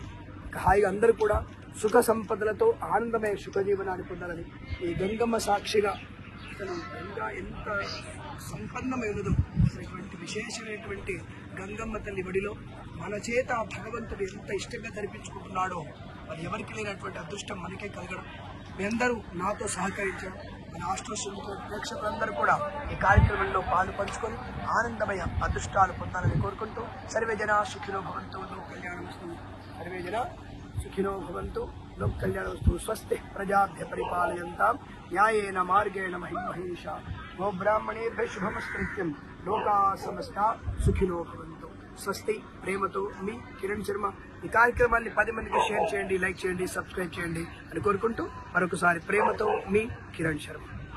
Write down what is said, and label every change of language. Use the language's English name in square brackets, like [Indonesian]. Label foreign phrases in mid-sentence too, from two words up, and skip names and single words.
[Telugu] హాయిగా అందరూ కూడా సుఖ సంపదలతో ఆనందమయ సుఖ జీవనాన్ని పొందాలని ఈ గంగమ్మ సాక్షిగా అసలు గంగా ఎంత సంపన్నమైనదో ఇటువంటి విశేషమైనటువంటి గంగమ్మ తల్లి బడిలో మన చేత భగవంతుడు ఎంత ఇష్టంగా జరిపించుకుంటున్నాడో మరి ఎవరికి లేనటువంటి అదృష్టం మనకే కలగడం. మీ అందరూ నాతో సహకరించడం, మన ఆస్ట్రోశ్రమిక ప్రేక్షకులందరూ కూడా ఈ కార్యక్రమంలో పాలు పంచుకొని ఆనందమయ అదృష్టాలు పొందాలని కోరుకుంటూ [Sanskrit] సర్వే జన సుఖినో భవంతు లోక కళ్యాణమస్తు. సర్వే జన సుఖినో భవంతు లోక కళ్యాణమస్తు. స్వస్తి ప్రజాభ్య పరిపాలయంతాం న్యాయేన మార్గేణ మహిమహేషా గోబ్రాహ్మణేభ్య శుభమస్తృత్యం లోకా సమస్త సుఖినో భవంతు. స్వస్తి. [Telugu] ప్రేమతో మీ కిరణ్ శర్మ. ఈ కార్యక్రమాన్ని 10 మందికి షేర్ చేయండి, లైక్ చేయండి, సబ్స్క్రైబ్ చేయండి అని కోరుకుంటూ మరొకసారి ప్రేమతో మీ కిరణ్ శర్మ.